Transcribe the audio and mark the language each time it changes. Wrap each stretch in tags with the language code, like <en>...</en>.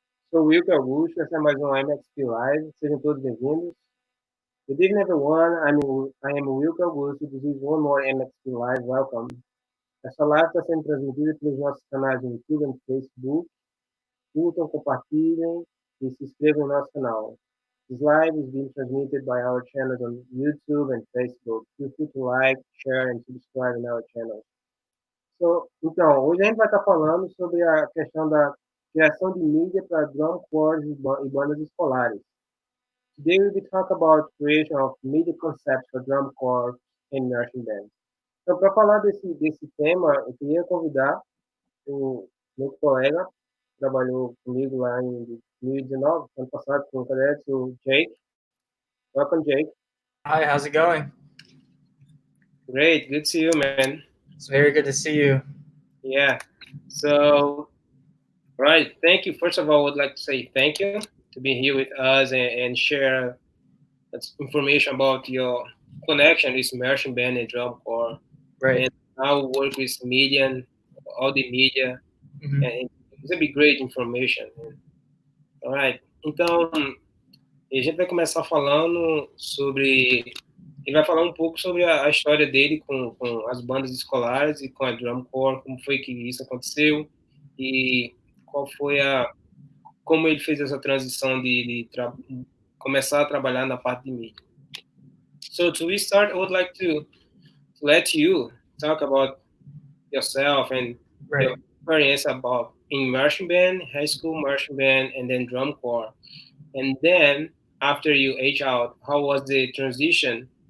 <pt>Sou o Wilker Augusto, esse é mais um MXP Live. Sejam todos bem-vindos.</pt> <en>Good evening, everyone. I am Wilker Augusto. This is one more MXP Live. Welcome.</en> <pt>Essa live está sendo transmitida pelos nossos canais no YouTube e Facebook. Curtam, compartilhem e se inscrevam no nosso canal.</pt> <en>This live is being transmitted by our channels on YouTube and Facebook. Feel free to like, share, and subscribe in our channel.</en> <pt>Então, hoje a gente vai estar falando sobre a questão da criação de mídia para drum corps e bandas escolares.</pt> <en>Today we will talk about creation of media concepts for drum corps and marching bands.</en> <pt>Então, para falar desse tema, eu queria convidar o meu colega, que trabalhou comigo lá em 2019, ano passado, com o Cadets, o Jake.</pt> <en>Welcome, Jake. Hi, how's it going? Great, good to see you, man. It's very good to see you. Yeah. So, right. Thank you. First of all, I would like to say thank you to be here with us and share information about your connection with marching band and drum corps. Right. And how we work with media and all the media. Mhm. And it's going to be great information. All right.</en> <pt>Então, a gente vai começar falando sobre... Ele vai falar um pouco sobre a história dele com as bandas escolares e com a drum corps, como foi que isso aconteceu e qual foi como ele fez essa transição de começar a trabalhar na parte de mídia.</pt> <en>So to start, I would like to let you talk about yourself and Right. your experience about in marching band, high school marching band, and then drum corps. And then after you age out, how was the transition</en>